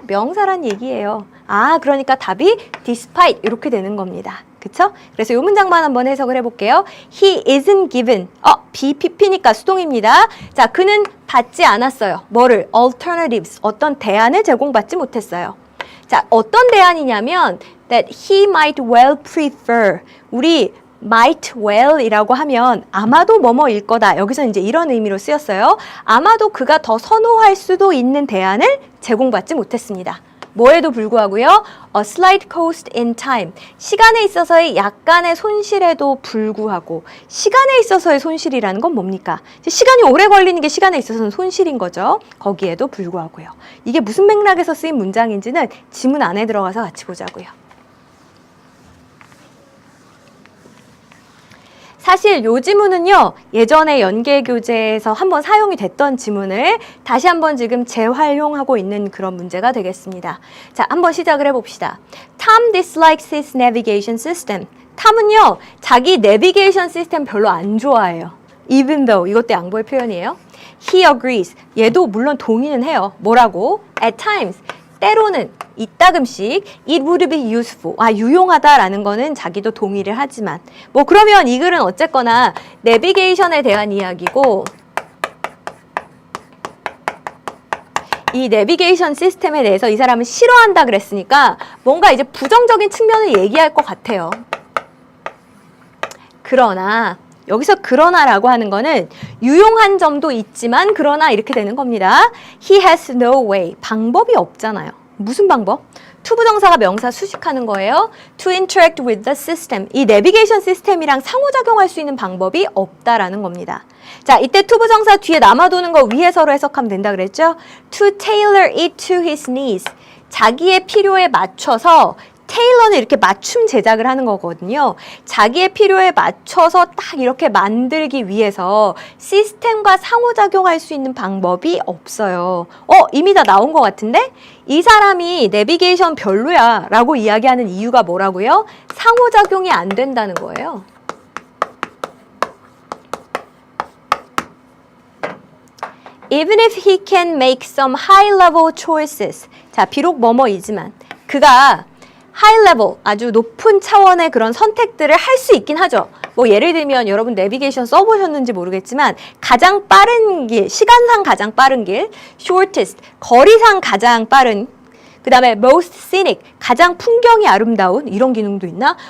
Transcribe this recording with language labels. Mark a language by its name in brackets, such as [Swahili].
[Korean] 명사란 얘기예요. 그러니까 답이 despite 이렇게 되는 겁니다. 그쵸? 그래서 이 문장만 한번 해석을 해볼게요. [English] He isn't given. [Korean] BPP니까 수동입니다. 자, 그는 받지 않았어요. 뭐를? Alternatives. 어떤 대안을 제공받지 못했어요. 자, 어떤 대안이냐면 [English] that he might well prefer. [Korean] 우리 might well 이라고 하면 아마도 뭐뭐일 거다. 여기서 이제 이런 의미로 쓰였어요. 아마도 그가 더 선호할 수도 있는 대안을 제공받지 못했습니다. 뭐에도 불구하고요. [English] A slight cost in time. [Korean] 시간에 있어서의 약간의 손실에도 불구하고 시간에 있어서의 손실이라는 건 뭡니까? 시간이 오래 걸리는 게 시간에 있어서는 손실인 거죠. 거기에도 불구하고요. 이게 무슨 맥락에서 쓰인 문장인지는 지문 안에 들어가서 같이 보자고요. 사실 요 지문은요, 예전에 연계교재에서 한번 사용이 됐던 지문을 다시 한번 지금 재활용하고 있는 그런 문제가 되겠습니다. 자, 한번 시작을 해봅시다. [English] Tom dislikes his navigation system. [Korean] 탐은요, 자기 내비게이션 시스템 별로 안 좋아해요. [English] Even though, [Korean] 이것도 양보의 표현이에요. [English] He agrees. [Korean] 얘도 물론 동의는 해요. 뭐라고? [English] At times. [Korean] 때로는 이따금씩 [English] it would be useful. [Korean] 유용하다라는 거는 자기도 동의를 하지만 뭐 그러면 이 글은 어쨌거나 내비게이션에 대한 이야기고 이 내비게이션 시스템에 대해서 이 사람은 싫어한다 그랬으니까 뭔가 이제 부정적인 측면을 얘기할 것 같아요. 그러나 여기서 그러나라고 하는 거는 유용한 점도 있지만 그러나 이렇게 되는 겁니다. [English] He has no way. [Korean] 방법이 없잖아요. 무슨 방법? 투부정사가 명사 수식하는 거예요. [English] To interact with the system. [Korean] 이 내비게이션 시스템이랑 상호작용할 수 있는 방법이 없다라는 겁니다. 자, 이때 투부정사 뒤에 남아도는 거 위에서로 해석하면 된다 그랬죠? [English] To tailor it to his needs. [Korean] 자기의 필요에 맞춰서 테일러는 이렇게 맞춤 제작을 하는 거거든요. 자기의 필요에 맞춰서 딱 이렇게 만들기 위해서 시스템과 상호작용할 수 있는 방법이 없어요. 이미 다 나온 것 같은데? 이 사람이 내비게이션 별로야 라고 이야기하는 이유가 뭐라고요? 상호작용이 안 된다는 거예요. [English] Even if he can make some high-level choices. [Korean] 자, 비록 뭐뭐이지만 그가 하이-레벨, 아주 높은 차원의 그런 선택들을 할 수 있긴 하죠. 뭐 예를 들면 여러분 내비게이션 써보셨는지 모르겠지만 가장 빠른 길, 시간상 가장 빠른 길, shortest, 거리상 가장 빠른, 그 다음에 [English] most scenic, [Korean] 가장 풍경이 아름다운 이런 기능도 있나?